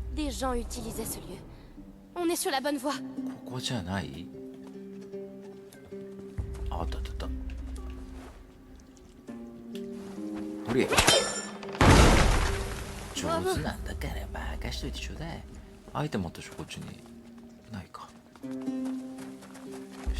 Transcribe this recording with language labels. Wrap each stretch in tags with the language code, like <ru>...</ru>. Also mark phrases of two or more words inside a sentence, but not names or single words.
<fr>les gens utilisaient ce lieu. On est sur la bonne voie.</fr> <ja>ここじゃない？あったあったあった。ほれ。上手なんだから任しといてちょうだい。アイテムあったでしょこっちに。ないか。よし。</ja>